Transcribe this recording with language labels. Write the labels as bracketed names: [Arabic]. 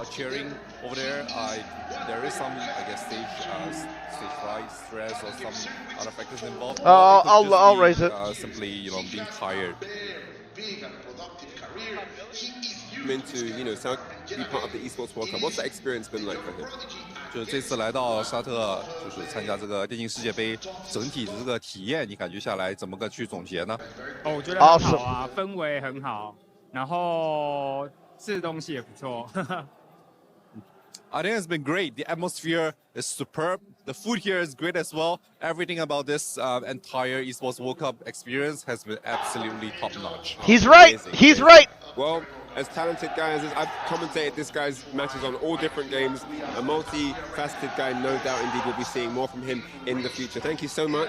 [English] Cheering over there, there is some, I guess, stage fright, stress, or some other factors involved. I'll raise it. Simply, being tired. To South be part of the Esports World Cup. What's that experience been like for him? [Chinese] 就这次来到沙特，就是参加这个电竞世界杯，整体的这个体验，你感觉下来怎么个去总结呢？我觉得很好啊，氛围很好，然后吃的东西也不错。 [English] I think it's been great. The atmosphere is superb. The food here is great as well. Everything about this entire Esports World Cup experience has been absolutely top-notch. He's right. Amazing. He's right. Well, as talented guy as I've commentated this guy's matches on all different games, a multi-faceted guy, no doubt indeed we'll be seeing more from him in the future. Thank you so much.